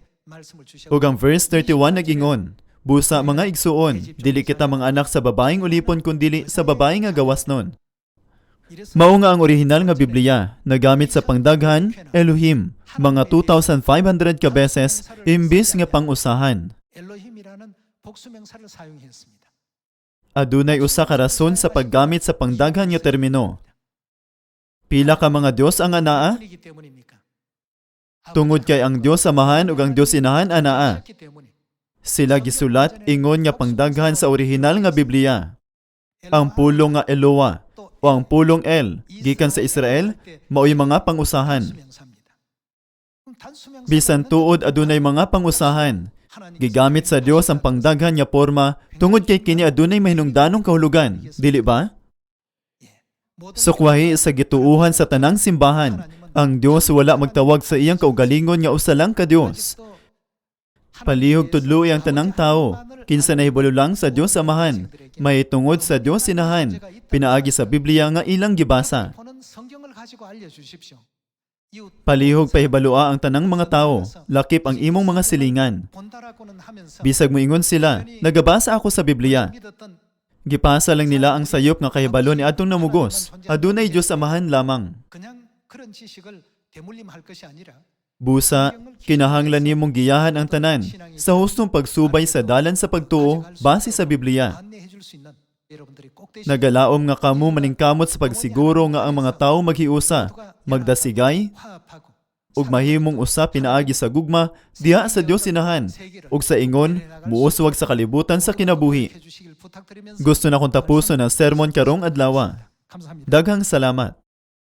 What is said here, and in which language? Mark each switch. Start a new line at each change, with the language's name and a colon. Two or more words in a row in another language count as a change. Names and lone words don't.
Cebuano: Ug ang verse 31 nag-ingon, busa mga igsuon, dili kita mga anak sa babaeng ulipon kundili sa babaeng nga gawasnon. Mao nga ang orihinal nga Biblia nagamit sa pangdaghan Elohim mga 2,500 ka beses imbis nga pangusahan.
Korean: 엘로힘이라는 복수명사를 사용했습니다.
Cebuano: Adunay usa ka rason sa paggamit sa pangdaghan nga termino. Pila ka mga Dios ang anaa?
Korean: 뿐이기 때문입니까?
Cebuano: Tungod kay ang Dios amahan ug ang Dios inahan anaa.
Korean: 그렇기 때문에
Cebuano: Sila gisulat ingon nga pangdaghan sa orihinal nga Biblia. Ang pulong nga Eloah o ang pulong El gikan sa Israel mao'y mga pangusahan.
Korean: 단수명사입니다. 그럼 단수명사는
Cebuano: Bisan tuod adunay mga pangusahan,
Korean: 하나님
Cebuano: gigamit sa Dios ang pangdaghan nga porma tungod kay kini adunay mahinungdanong kahulugan, dili ba? Sukwahi sa gituuhan sa tanang simbahan, ang Dios wala magtawag sa iyang kaugalingon nga usa lang ka Dios. Palihog tudloy ang tanang tao, kinsa nahibulo lang sa Dios amahan, may tungod sa Dios inahan, pinaagi sa Biblia nga ilang gibasa.
Korean: 보는 성경을 가지고 알려주십시오. 이웃
Cebuano: Palihog pahibalua ang tanang mga tao, lakip ang imong mga silingan.
Korean: 본다라고는 하면서
Cebuano: Bisag moingon sila, nagabasa ako sa Biblia.
Korean: 믿었던
Cebuano: Gipasa lang nila ang sayop nga kahibalo ni adtong namugos. Adunay Dios amahan lamang.
Korean: 그냥 그런 지식을 대물림할 것이 아니라
Cebuano: Busa, kinahanglan nimong giyahan ang tanan sa hustong pagsubay sa dalan sa pagtuo base sa Biblia.
Korean: 안내해 줄 수 있는 여러분들이 꼭 되시길
Cebuano: Nagalaom nga kamo maningkamot sa pagsiguro nga ang mga tawo maghiusa, magdasigay,
Korean: 화합하고
Cebuano: ug mahimong usa pinaagi sa gugma diha sa Dios inahan, ug sa ingon muuswag sa kalibutan sa kinabuhi.
Korean: 해 주시길 부탁드리면서
Cebuano: Gusto na kong tapuson ang sermon karong adlaw.
Korean: 감사합니다.
Cebuano: Daghang salamat.